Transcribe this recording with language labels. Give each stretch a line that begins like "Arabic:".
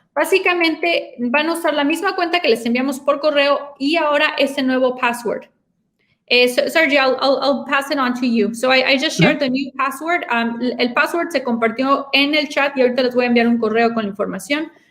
Spanish: Básicamente van a usar la misma cuenta que les enviamos por correo y ahora ese nuevo password.
English: Sergio, I'll pass it on to you. So I just shared the new password.
Spanish: El password se compartió en el chat y ahorita les voy a enviar un correo con la información.